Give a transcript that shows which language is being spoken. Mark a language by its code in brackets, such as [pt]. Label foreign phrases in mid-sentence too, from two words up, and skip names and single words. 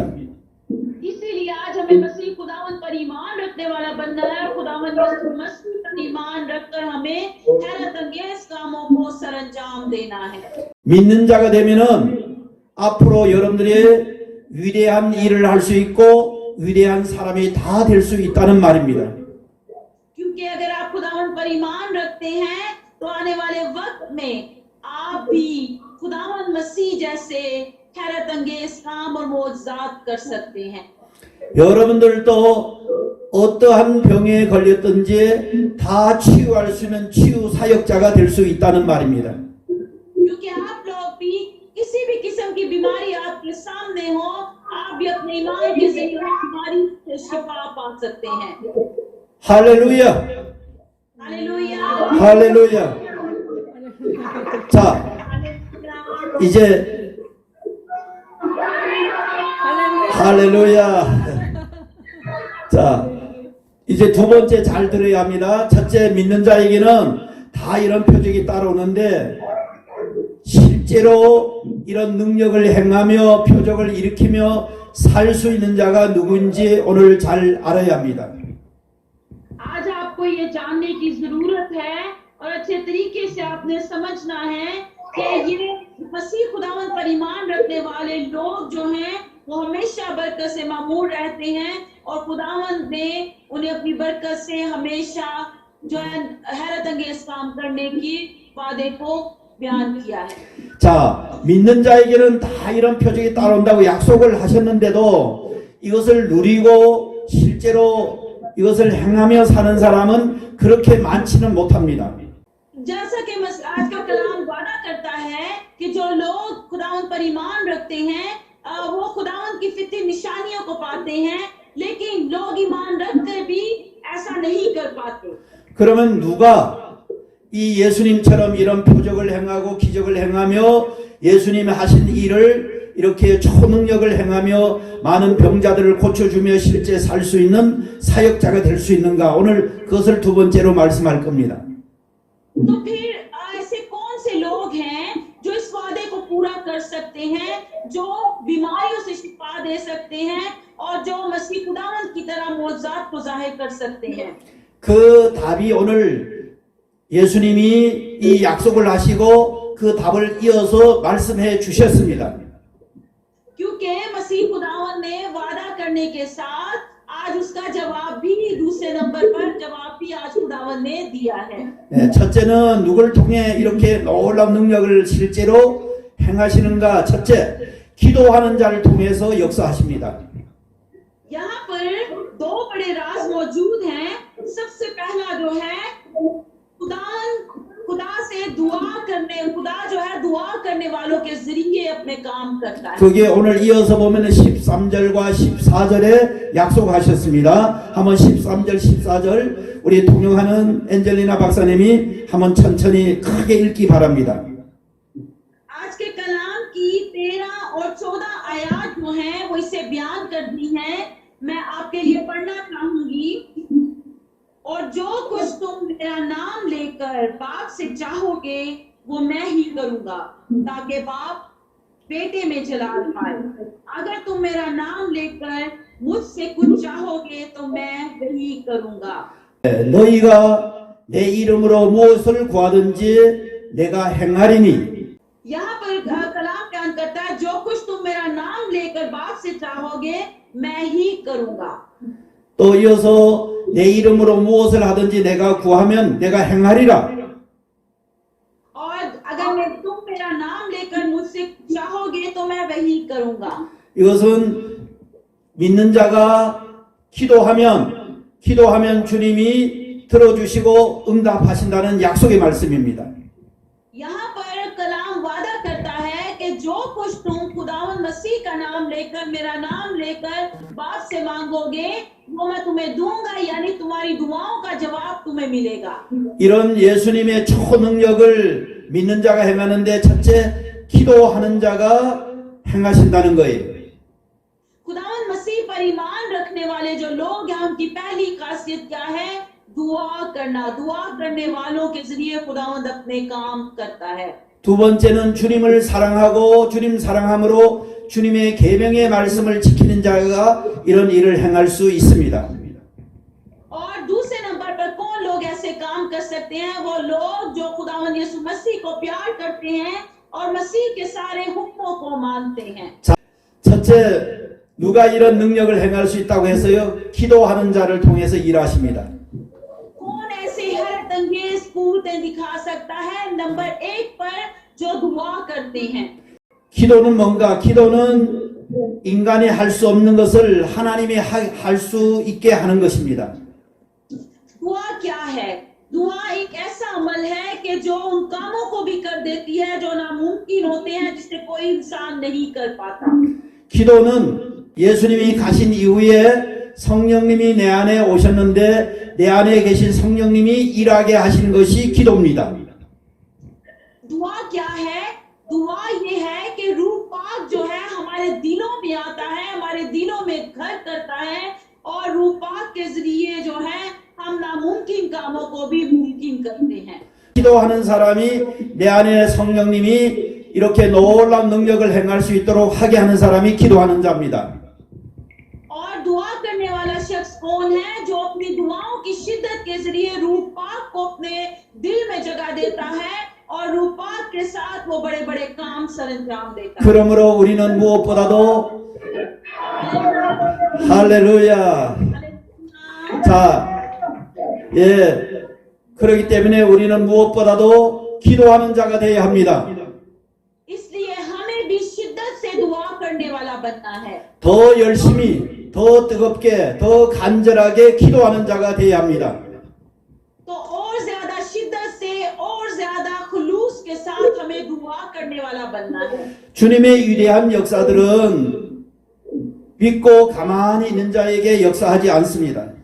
[ur] اسی لیے آج ہمیں مسیح خداوند پر ایمان رکھنے والا بننا ہے اور خداوند یسوع مسیح پر ایمان رکھ کر ہمیں حیرت انگیز کاموں کو سرانجام دینا ہے. [ko] 믿는 자가 되면은 앞으로 여러분들의 위대한 일을 할 수 있고 위대한 사람이 다 될 수 있다는 말입니다. [ur] کیونکہ اگر آپ خداوند پر ایمان رکھتے ہیں تو آنے والے وقت میں آپ بھی خداوند مسیح جیسے حیرت انگیز کام اور معجزات کر سکتے ہیں. [ko] 여러분들도 어떠한 병에 걸렸든지 다 치유할 수 있는 치유 사역자가 될 수 있다는 말입니다. [ur] کیونکہ آپ لوگ بھی کسی بھی قسم کی بیماری آپ کے سامنے ہو، آپ بھی اپنے ایمان کے ذریعے بیماری سے شفا پا سکتے ہیں. [ko] 할렐루야! [ur] ہالیلویا. [ko] 할렐루야! 자, 이제 할렐루야. 자, 이제 두 번째 잘 들어야 합니다. 첫째, 믿는 자에게는 다 이런 표적이 따라오는데 실제로 이런 능력을 행하며 표적을 일으키며 살 수 있는 자가 누구인지 오늘 잘 알아야 합니다. [ur] آج آپ کو یہ جاننے کی ضرورت ہے اور اچھے طریقے سے آپ نے سمجھنا ہے کہ یہ مسیح خداوند پر ایمان رکھنے والے لوگ جو ہیں وہ ہمیشہ برکت سے معمور رہتے ہیں اور خداوند نے انہیں اپنی برکت سے ہمیشہ جو ہے حیرت انگیز کام کرنے کی وعدے کو بیان کیا ہے. [ko] 자, 믿는 자에게는 다 이런 표적이 따라온다고 약속을 하셨는데도 이것을 누리고 실제로 이것을 행하며 사는 사람은 그렇게 많지는 못합니다. [ur] جیسا کہ آج کا کلام وعدہ کرتا ہے کہ جو لوگ خداوند پر ایمان رکھتے ہیں وہ خداوند کی فطری نشانیوں کو پاتے ہیں، لیکن لوگ ایمان رکھ کر بھی ایسا نہیں کر پاتے. [ko] 그러면 누가 이 예수님처럼 이런 표적을 행하고 기적을 행하며 예수님이 하신 일을 이렇게 초능력을 행하며 많은 병자들을 고쳐주며 실제 살 수 있는 사역자가 될 수 있는가? 오늘 그것을 두 번째로 말씀할 겁니다. [ur] تو پھر ایسے کون سے لوگ ہیں جو اس وعدے کو پورا کر سکتے ہیں، جو بیماریوں سے شفا دے سکتے ہیں اور جو مسیح خداوند کی طرح موجود کو ظاہر کر سکتے ہیں. [ko] 그 답이 오늘 예수님이 이 약속을 하시고 그 답을 이어서 말씀해 주셨습니다. [ur] کیونکہ مسیح خداوند نے وعدہ کرنے کے ساتھ آج اس کا جواب بھی دوسرے نمبر پر جواب بھی آج خداوند نے دیا ہے. [ko] 네, 첫째는 누굴 통해 이렇게 놀라운 능력을 실제로 행하시는가? 첫째, 기도하는 자를 통해서 역사하십니다. [ur] یہاں پر دو بڑے راز موجود ہیں. سب سے پہلا جو ہے خدا سے دعا جو ہے دعا کرنے والوں کے ذریعے اپنے کام کرتا ہے. [ko] 그게 오늘 이어서 보면 13절과 14절에 약속하셨습니다. 한번 13절 14절 우리 통역하는 엔젤리나 박사님이 한번 천천히 크게 읽기 바랍니다. [ur] آج کے کلام کی 13 اور 14 آیت جو ہیں وہ اسے بیان کرتی ہیں. میں آپ کے لیے پڑھنا چاہوں گی۔ اور جو کچھ تم میرا نام لے کر باپ سے چاہو گے وہ میں ہی کروں گا، تاکہ باپ بیٹے میں جلال پائے. اگر تم میرا نام لے کر مجھ سے کچھ چاہو گے تو میں وہی کروں گا. [ko] 너희가 내 이름으로 무엇을 구하든지 내가 행하리니. [ur] یہاں پر کلام بیان کرتا ہے جو کچھ تم میرا نام لے کر باپ سے چاہو گے میں ہی کروں گا. [ko] 또 이어서 내 이름으로 무엇을 하든지 내가 구하면 내가 행하리라. [ur] اور اگر میں تم میرا نام لے کر مجھ سے کروں گا. [ko] 이것은 믿는 자가 기도하면 주님이 들어주시고 응답하신다는 약속의 말씀입니다. [ur] یہاں پر کلام وعدہ کرتا ہے کہ جو کچھ تم خداوند مسیح کا نام لے کر، میرا نام لے کر باپ سے مانگو گے وہ میں تمہیں دوں گا، یعنی تمہاری دعاؤں کا جواب تمہیں ملے گا. [ko] 이런 예수님의 초능력을 믿는 자가 행하는데 첫째 기도하는 자가 행하신다는 거예요. [ur] خداوند مسیح پر ایمان رکھنے والے جو لوگ ہیں ان کی پہلی خاصیت کیا ہے? دعا کرنا. دعا کرنے والوں کے ذریعے خداوند اپنے کام کرتا ہے. [ko] 두 번째는 주님을 사랑하고 주님 사랑함으로 주님의 계명의 말씀을 지키는 자가 이런 일을 행할 수 있습니다. [ur] اور دوسرے نمبر پر کون لوگ ایسے کام کر سکتے ہیں? وہ لوگ جو خداوند یسوع مسیح کو پیار کرتے ہیں اور مسیح کے سارے حکموں کو مانتے ہیں. [ko] 첫째, 누가 이런 능력을 행할 수 있다고 해서요? 기도하는 자를 통해서 일하십니다. [ur] کون ایسے حیرت انگیز قوتیں دکھا سکتا ہے? نمبر ایک پر جو دعا کرتے ہیں. [ko] 기도는 뭔가? 기도는 인간이 할 수 없는 것을 하나님이 할 수 있게 하는 것입니다. [ur] دعا کیا ہے? دعا ایک ایسا عمل ہے کہ جو ان کاموں کو بھی کر دیتی ہے جو ناممکن ہوتے ہیں، جسے کوئی انسان نہیں کر پاتا. [ko] 기도는 예수님이 가신 이후에 성령님이 내 안에 오셨는데 내 안에 계신 성령님이 일하게 하시는 것이 기도입니다. [ur] دعا کیا ہے? دعا یہ ہے کہ روح پاک جو ہے ہمارے دلوں میں آتا ہے، ہمارے دلوں میں گھر کرتا ہے اور روح پاک کے ذریعے جو ہے ہم ناممکن کاموں کو بھی ممکن کرتے ہیں. [ko] 기도하는 사람이 내 안에 성령님이 이렇게 놀라운 능력을 행할 수 있도록 하게 하는 사람이 기도하는 자입니다. [ur] اور دعا کرنے والا شخص کون ہے؟ جو اپنی دعاؤں کی شدت کے ذریعے روح پاک کو اپنے دل میں جگہ دیتا ہے اور روح پاک کے ساتھ وہ بڑے بڑے کام سرانجام دیتا ہے. [ko] 그러므로 우리는 무엇보다도 할렐루야. 자, 그렇기 때문에 우리는 무엇보다도 기도하는 자가 되어야 합니다. [ur] اس لیے ہمیں بھی شدت سے دعا کرنے والا بننا ہے. [ko] 더 열심히, 더 뜨겁게, 더 간절하게 기도하는 자가 되어야 합니다. [ur] تو اور زیادہ شدت سے اور زیادہ خلوص کے ساتھ ہمیں دعا کرنے والا بننا ہے. [ko] 주님의 위대한 역사들은 믿고 가만히 있는 자에게 역사하지 않습니다.